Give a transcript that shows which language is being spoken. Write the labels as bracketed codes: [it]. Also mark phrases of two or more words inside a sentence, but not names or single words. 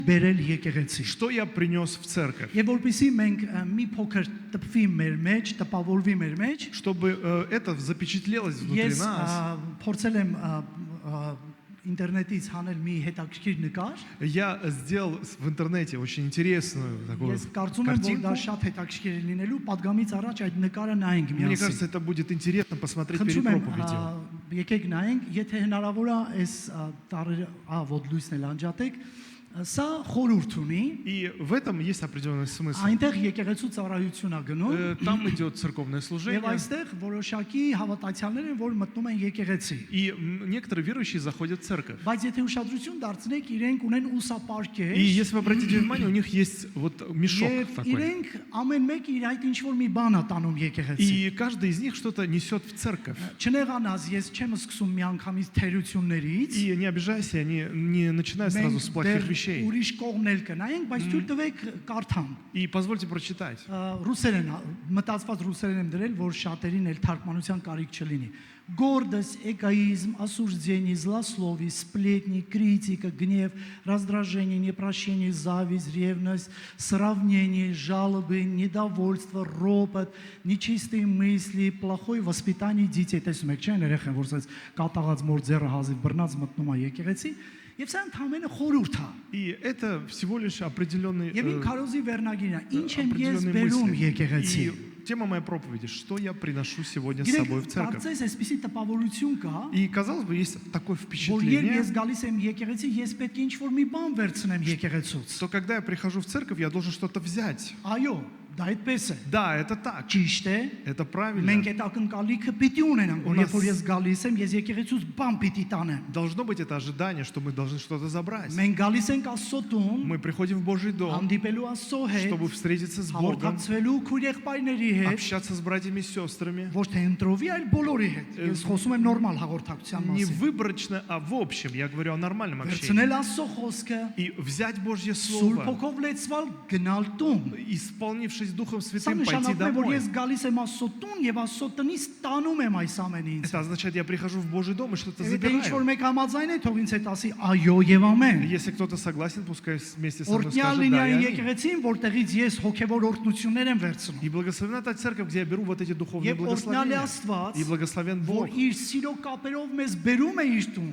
[hy] բերել եկեղեցի։ [ru] Что я принес в церковь? [hy] Եվ որպեսզի մենք մի փոքր տպվի մեր մեջ, տպավորվի մեր մեջ, [ru] Чтобы это запечатлелось внутри [hy] ես [ru] нас. [hy] փորձել եմ ինտերնետից հանել մի հետաքրքիր նկար։ [ru] Я сделал в интернете очень интересную такую [hy] Ես կարծում եմ, որ դա [ru] картинку. [hy] շատ հետաքրքիր է լինելու, падգամից առաջ այդ նկարը նայենք [ru] Мне [hy] միասին։ [ru] кажется, это будет интересно посмотреть перед [hy] Խնդրում եմ, [ru] проповедью. [hy] եկեք նայենք, եթե հնարավոր է, այս տարերը, ոդ լույսն էլ անջատեք, սա խորհուրդ ունի, [ru] И в этом есть определенный смысл. [hy] այնտեղ եկեղեցու ծառայություն է գնում, [ru] Там идет церковное [hy] եւ [ru] служение. [hy] այստեղ որոշակի հավատացյալներ են, որ մտնում են եկեղեցի։ [ru] И некоторые верующие заходят в церковь. [hy] Բայց եթե ուշադրություն դարձնեք, իրենք ունեն ուսապարկեր, [ru] И если вы обратите внимание, у них есть вот мешок [hy] եւ [ru] такой. [hy] իրենք ամեն մեկ իր այդ ինչ որ մի բան է տանում եկեղեցի։ [ru] И каждый из них что-то несет в церковь. [hy] Չնեղանաս, ես չեմ սկսում միանգամից թերություններից։ [ru] И не обижайся, они не начинают сразу с плохих вещей. [hy] Ուրիշ կողմն էլ կնայենք, բայց թույլ տվեք կարդամ։ [ru] И позвольте прочитать. [hy] Ռուսերեն մտածված ռուսերեն եմ դրել, որ շատերին էլ թարգմանության կարիք չլինի։ [ru] Гордость, эгоизм, осуждение, злословие, сплетни, критика, гнев, раздражение, непрощение, зависть, ревность, сравнение, жалобы, недовольство, ропот, нечистые мысли, плохое воспитание детей. [hy] Տեսնում եք, չէ՞, երեխան, որ ասած կատաղած մոր ձեռը հազիվ բռնած մտնում է եկեղեցի, եւ սա ընդհանրապես խորհուրդ է։ [ru] И это всего лишь определенный [hy] Եվ ին քարոզի վերնագիրն է, ինչ եմ ես [ru] определенные [hy] բերում [ru] мысли. [hy] եկեղեցի։ [ru] И тема моей проповеди, что я приношу сегодня с [hy] Գիտեք, [ru] собой в церковь. [hy] կարծես այսպեսի տպավորություն կա, [ru] И казалось бы, есть такое [hy] որ երբ [ru] впечатление, [hy] ես գալիս եմ եկեղեցի, ես պետք է ինչ-որ մի բան վերցնեմ եկեղեցուց։ [ru] что когда я прихожу в церковь, я должен что-то взять. [hy] Այո, դա այդպես է։ [ru] Да, это так, [hy] Ճիշտ է։ [ru] это правильно. [hy] Մենք այդ ակնկալիքը պիտի ունենանք, որ երբ որ ես գալիս եմ, ես եկեղեցուց բան պիտի տանեմ։ [ru] Должно быть это ожидание, что мы должны что-то забрать. [hy] Մենք գալիս ենք Աստծո տուն, [ru] Мы приходим в Божий дом, [hy] հանդիպելու Աստծո հետ, [ru] чтобы встретиться с Богом, [hy] հաղորդակցվելու քույր եղբայրների հետ, [ru] общаться с братьями и сестрами. [hy] ոչ թե ընտրովի, այլ բոլորի հետ։ Ես խոսում եմ նորմալ հաղորդակցության [ru] Не [hy] մասին։ [ru] выборочно, а в общем. Я говорю о нормальном общении. [hy] Վերցնել Աստծո խոսքը, [ru] И взять Божье [hy] Սուրբ [ru] Слово, [hy] Հոգով լեցվալ գնալ տուն։ [ru] исполнившись Духом [hy] Սա [ru] Святым, пойти [hy] նշանակում է, որ [ru] домой. [hy] ես գալիս եմ Աստծո տուն եւ Աստծո տնից տանում եմ այս ամենը ինձ։ [ru] Это означает, я прихожу в Божий дом и что-то [hy] Եթե ինչ որ [ru] забираю. [hy] մեկ համաձայն է, թող ինձ հետ ասի այո եւ ամեն։ [ru] Если кто-то согласен, пускай вместе со мной [hy] Օրհնյալ [ru] скажет [hy] լինի [ru] да и [hy] այն [ru] аминь. [hy] եկեղեցին, որտեղից ես հոգեվոր օրհնություններ եմ վերցնում։ [ru] И благословена та церковь, где я беру вот эти духовные [hy] Եվ օրհնյալ է [ru] благословения. [hy] Աստված, [ru] И благословен Бог, [hy] որ իր սիրո կապերով մեզ բերում է իր տուն,